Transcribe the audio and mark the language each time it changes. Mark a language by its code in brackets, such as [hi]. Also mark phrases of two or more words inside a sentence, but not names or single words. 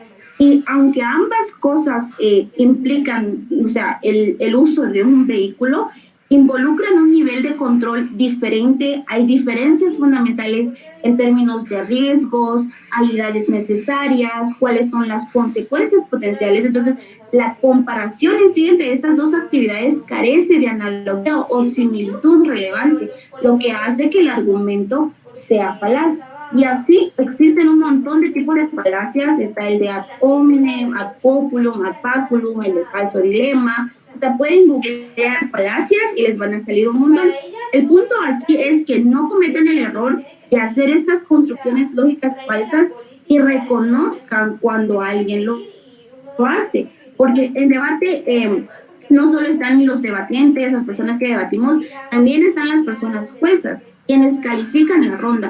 [es] Y aunque ambas cosas implican, o sea, el uso de un vehículo, involucran un nivel de control diferente, hay diferencias fundamentales en términos de riesgos, habilidades necesarias, cuáles son las consecuencias potenciales. Entonces, la comparación en sí entre estas dos actividades carece de analogía o similitud relevante, lo que hace que el argumento sea falaz. Y así existen un montón de tipos de falacias, está el de [la] ad hominem, ad populum, ad baculum, [es] el de falso dilema. O sea, pueden googlear falacias y les van a salir un montón. El punto aquí es que no cometan el error de hacer estas construcciones lógicas falsas y reconozcan cuando alguien lo hace. Porque en debate no solo están los debatientes, las personas que debatimos, también están las personas juezas, quienes califican la ronda.